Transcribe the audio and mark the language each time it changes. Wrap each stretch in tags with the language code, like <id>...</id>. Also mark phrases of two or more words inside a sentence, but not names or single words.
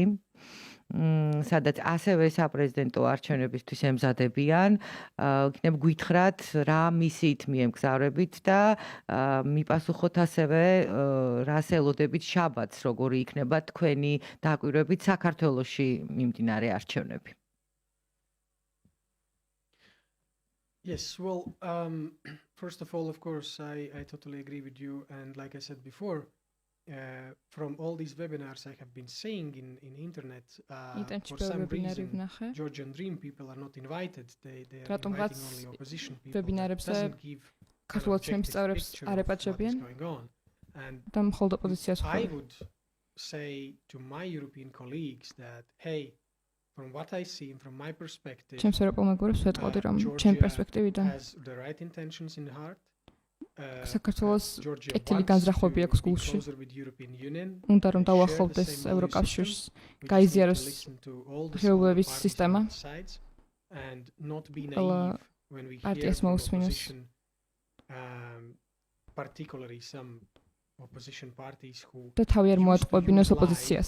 <ka>სადაც ასევე საპრეზიდენტო არჩევნებისთვის ემზადებიან. იქნებ გითხრათ რა მისიით მიემგზავრებით და მიპასუხოთ ასევე რას ელოდებით შაბათს, როგორი იქნება თქვენი დაკვირვებით საქართველოში მიმდინარე არჩევნები.</ka> <en>Yes, well, first of all, of course, I totally agree with you. And like I said before, from all these webinars I have been seeing in internet, for some reason, Georgian Dream people are not invited. They are inviting only opposition people. That doesn't give objective picture of what is going on. And I would say to my European colleagues that, hey, from what I see and from my perspective, Georgia has the right intentions in heart.</en> <ka>საქართველოს კეთილი განზრახვები აქვს გულში. უნდა რომ დაუახლოვდეს ევროკავშირს, გაიზიაროს ღირებულების სისტემა. პარტიას მოусმინოს. და თავი არ მოატყუებინოს ოპოზიციას.</ka>